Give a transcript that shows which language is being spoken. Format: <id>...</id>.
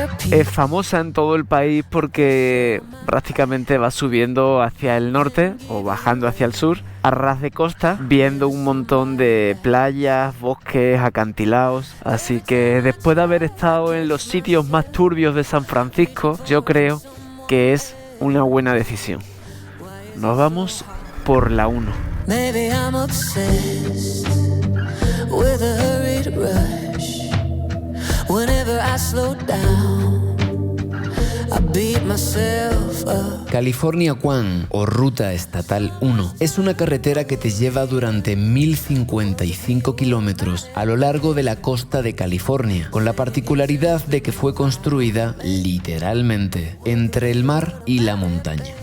<es>Es famosa en todo el país porque prácticamente va subiendo hacia el norte o bajando hacia el sur a ras de costa, viendo un montón de playas, bosques, acantilados. Así que después de haber estado en los sitios más turbios de San Francisco, yo creo que es una buena decisión. Nos vamos por la 1.</es> <en>Maybe I'm obsessed with a hurried rush. Whenever I slow down, I beat myself up.</en> <es>California One o Ruta Estatal 1 es una carretera que te lleva durante 1055 kilómetros a lo largo de la costa de California, con la particularidad de que fue construida literalmente entre el mar y la montaña.</es>